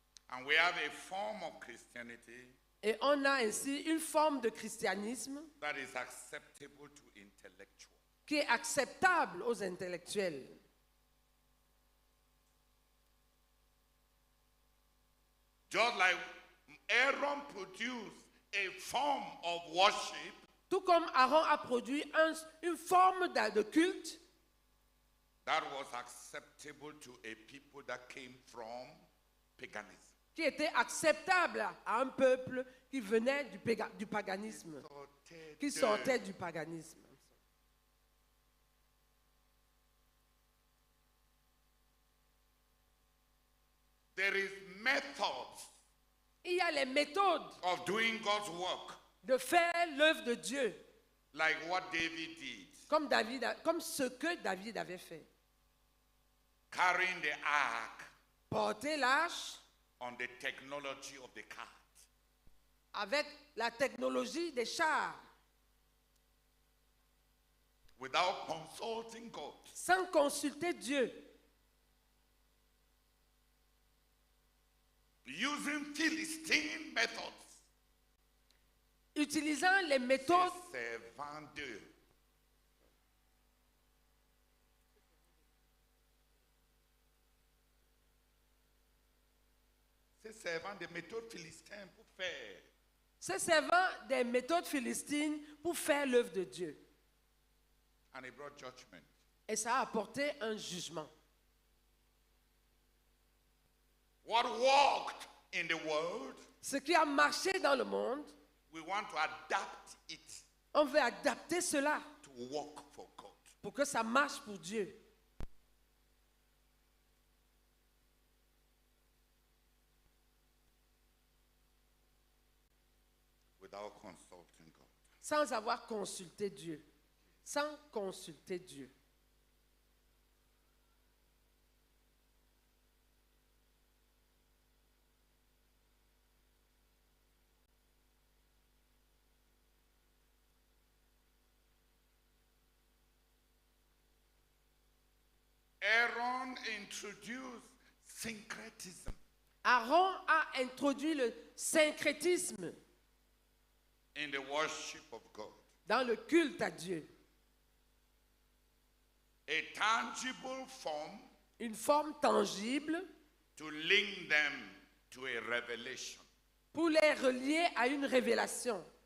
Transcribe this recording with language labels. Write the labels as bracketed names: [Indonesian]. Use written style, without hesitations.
[English] And we have a form of Christianity [French] Et on a ainsi une forme de christianisme [English] that is acceptable to intellectuals. [French] qui est acceptable aux intellectuels. [English] Just like Aaron produced a form of worship, [French] Tout comme Aaron a produit une forme de culte [English] that was acceptable to a people that came from paganism. [French] qui était acceptable à un peuple qui venait du paganisme, qui sortait du paganisme. [English] There is methods [French] Il y a les méthodes [English] of doing God's work, [French] de faire l'œuvre de Dieu, [English] like what David did, [French] comme ce que David avait fait. [English] carrying the ark [French] Porter l'arche [English] on the technology of the cart. [French] avec la technologie des chars, [English] Without consulting God. [French] sans consulter Dieu, [English] Using Philistine methods. [French] utilisant les méthodes Servant d'eux. Se servant des méthodes philistines pour faire. se servant des méthodes philistines pour faire l'œuvre de Dieu. [English] And it brought judgment. [French] Et ça a apporté un jugement. [English] What worked in the world, [French] Ce qui a marché dans le monde, [English] we want to adapt it [French] on veut adapter cela [English] to work for God. [French] pour que ça marche pour Dieu. [English] Without consulting God. [French] Sans avoir consulté Dieu. Sans consulter Dieu. [English] Aaron introduced syncretism. [French] Aaron a introduit le syncrétisme [English] In the worship of God. [French] dans le culte à Dieu. [English] A tangible form [French] Une forme tangible [English] to link them to a revelation. [French] pour les relier à une révélation.